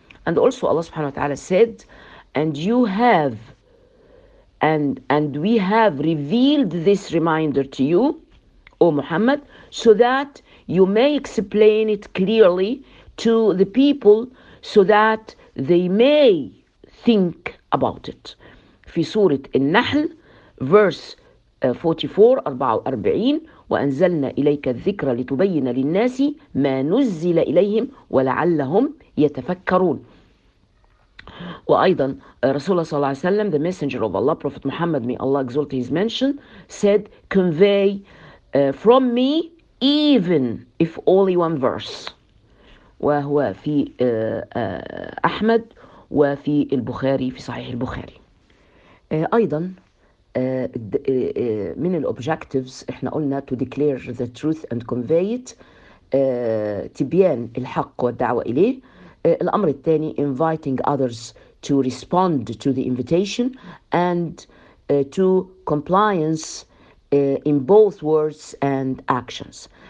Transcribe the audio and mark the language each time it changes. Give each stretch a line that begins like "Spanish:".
English: And also Allah subhanahu wa ta'ala said, and you have and we have revealed this reminder to you, O Muhammad, so that you may explain it clearly to the people so that they may think about it.
Arabic: في سورة النحل
English: verse 44
Arabic: وأنزلنا إليك الذكرى لتبين للناس ما نزل إليهم ولعلهم يتفكرون. وأيضا رسول الله صلى الله عليه وسلم,
English: the messenger of Allah, Prophet Muhammad, may Allah exalt his mention, said, convey from me even if only one verse.
Arabic: وهو في أحمد وفي البخاري في صحيح البخاري. أيضا من الأوبجكتيفز إحنا قلنا
English: to declare the truth and convey it،
Arabic: تبيان الحق والدعوة إليه. الأمر الثاني
English: inviting others to respond to the invitation and to compliance in both words and actions.